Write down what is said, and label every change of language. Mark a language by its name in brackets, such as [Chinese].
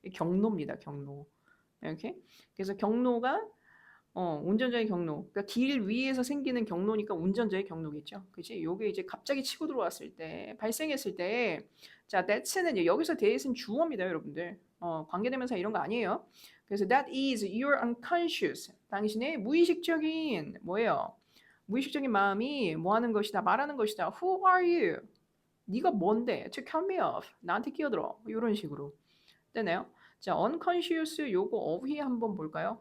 [Korean] 경노입니다 경노. 이렇게. 그래서 경노가 운전자의 경로. 그러니까 길 위에서 생기는 경로니까 운전자의 경로겠죠. 그치? 요게 이제 갑자기 치고 들어왔을 때, 발생했을 때, 자, that's는 여기서 that은 주어입니다, 여러분들. 관계대명사 이런 거 아니에요. 그래서 [English] that is your unconscious. [Korean] 당신의 무의식적인, 뭐예요? 무의식적인 마음이 뭐 하는 것이다, 말하는 것이다. [English] Who are you? [Korean] 네가 뭔데? [English] To cut me off. [Korean] 나한테 끼어들어. 이런 식으로. 되나요? 자, unconscious 요거 어휘 한번 볼까요?